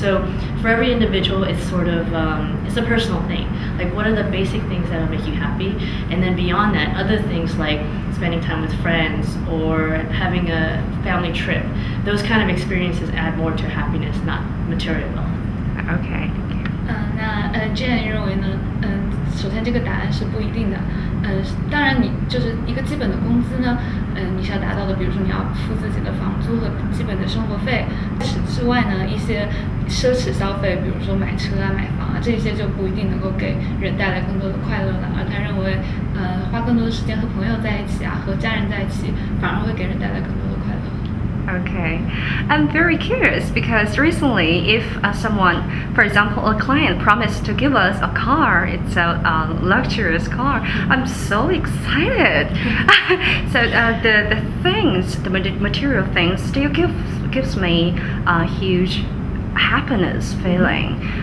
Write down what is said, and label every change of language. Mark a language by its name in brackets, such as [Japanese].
[English] So for every individual, it's sort of, it's a personal thing. Like, what are the basic things that will make you happy? And then beyond that, other things like spending time with friends or having a family trip, those kind of experiences add more to happiness, not material wealth. Okay. [Chinese] 那Jenn 认为呢？首先这个答案是不一定的。当然你就是一个基本的工资呢，你是要达到的，比如说你要付自己的房租和基本的生活费。此之外呢，一些奢侈消费，比如说买车啊、买房啊，这些就不一定能够给人带来更多的快乐了。而他认为，花更多的时间和朋友在一起啊，和家人在一起，反而会给人带来更多的快乐。 [English] Okay. I'm very curious because recently if someone, for example, a client promised to give us a car, it's a luxurious car, I'm so excited. So the things, the material things still gives me a huge happiness feeling.